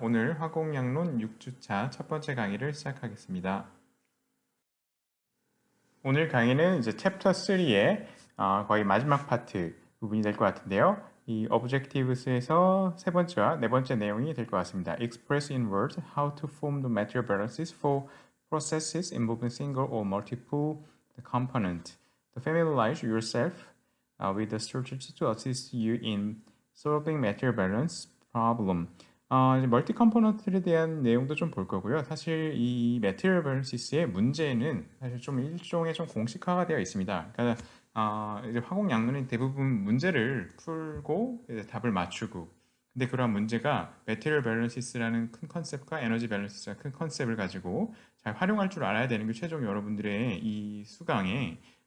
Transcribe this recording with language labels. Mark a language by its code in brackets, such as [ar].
[ko] 오늘 화공양론 6주차 첫 번째 강의를 시작하겠습니다. 오늘 강의는 이제 챕터 3의 거의 마지막 파트 부분이 될 것 같은데요. 이 Objectives에서 세 번째와 네 번째 내용이 될 것 같습니다. [en] Express in words how to form the material balances for processes involving single or multiple component. To familiarize yourself with the strategy to assist you in solving material balance problem. [ko] 이제 멀티 컴포넌트에 대한 내용도 좀 볼 거고요. 사실 이 매트리얼 밸런시스의 문제는 사실 좀 일종의 좀 공식화가 되어 있습니다. 그러니까 이제 화공양론이 대부분 문제를 풀고 이제 답을 맞추고, 근데 그러한 문제가 매트리얼 밸런시스라는 큰 컨셉과 에너지 밸런시스라는 큰 컨셉을 가지고 잘 활용할 줄 알아야 되는 게 최종 여러분들의 이 수강의